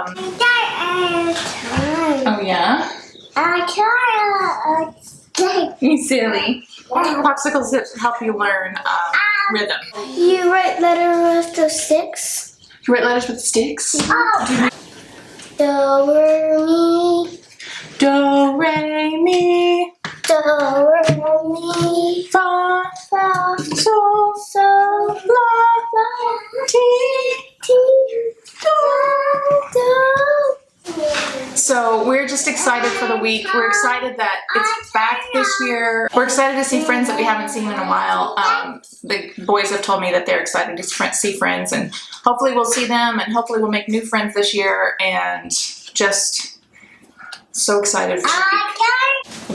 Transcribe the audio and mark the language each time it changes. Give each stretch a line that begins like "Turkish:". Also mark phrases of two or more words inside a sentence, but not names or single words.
English: Oh yeah. You silly. Popsicle sticks help you learn rhythm. You write letters with those sticks? You write letters with sticks? Oh. Do, re, mi. Do, re, mi. Do, re, mi. Fa. Fa. So. So. La. Ti. Ti. Do. So we're just excited for the week. We're excited that it's back this year. We're excited to see friends that we haven't seen in a while. The boys have told me that they're excited to see friends, and hopefully we'll see them, and hopefully we'll make new friends this year, and just so excited for the week.